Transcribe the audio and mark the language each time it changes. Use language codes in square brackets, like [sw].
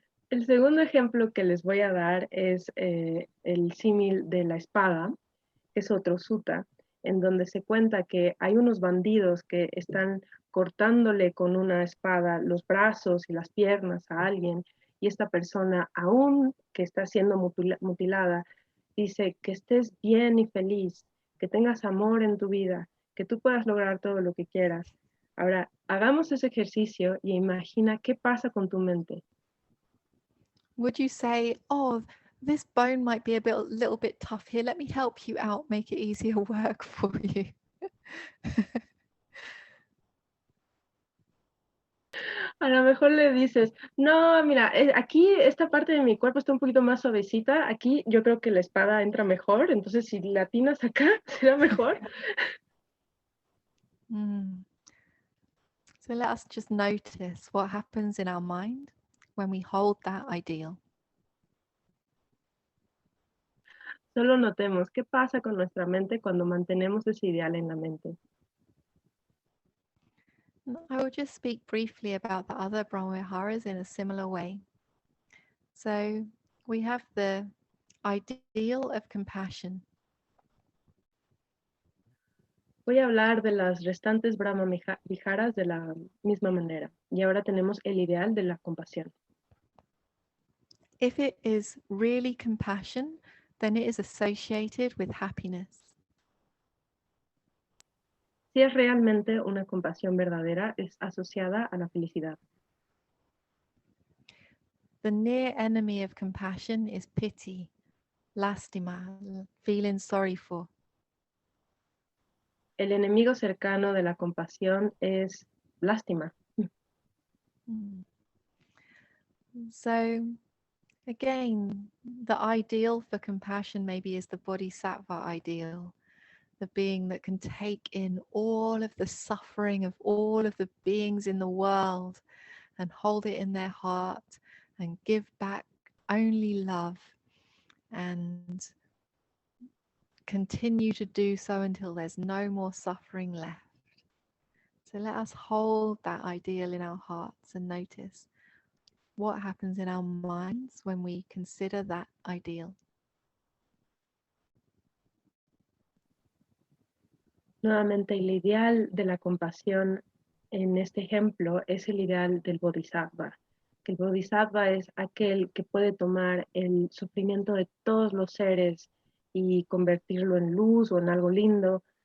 [es] El segundo ejemplo que les voy a dar es el símil de la espada, que es otro sutta, en donde se cuenta que hay unos bandidos que están cortándole con una espada los brazos y las piernas a alguien, y esta persona, aún que está siendo mutilada, dice que estés bien y feliz, que tengas amor en tu vida, que tú puedas lograr todo lo que quieras. Ahora, hagamos ese ejercicio y imagina qué pasa con tu mente. [en] Would you say, oh, this bone might be little bit tough here. Let me help you out, make it easier work for you. [es] A lo mejor le dices, no, mira, aquí esta parte de mi cuerpo está un poquito más suavecita, aquí yo creo que la espada entra mejor, entonces si la atinas acá, será mejor. [en] So let us just notice what happens in our mind when we hold that ideal. [es] Solo notemos qué pasa con nuestra mente cuando mantenemos ese ideal en la mente. [en] I will just speak briefly about the other Brahmaviharās in a similar way. So we have the ideal of compassion. [es] Voy a hablar de las restantes Brahmaviharās de la misma manera. Y ahora tenemos el ideal de la compasión. [en] If it is really compassion, then it is associated with happiness. [es] Si es realmente una compasión verdadera, es asociada a la felicidad. [en] The near enemy of compassion is pity, lástima, feeling sorry for. [es] El enemigo cercano de la compasión es lástima. [en] So again, the ideal for compassion maybe is the bodhisattva ideal, the being that can take in all of the suffering of all of the beings in the world and hold it in their heart and give back only love and continue to do so until there's no more suffering left. So let us hold that ideal in our hearts and notice what happens in our minds when we consider that ideal. [es] Nuevamente, el ideal de la compasión en este ejemplo es el ideal del bodhisattva, que el bodhisattva es aquel que puede tomar el sufrimiento de todos los seres y convertirlo en luz o en algo lindo.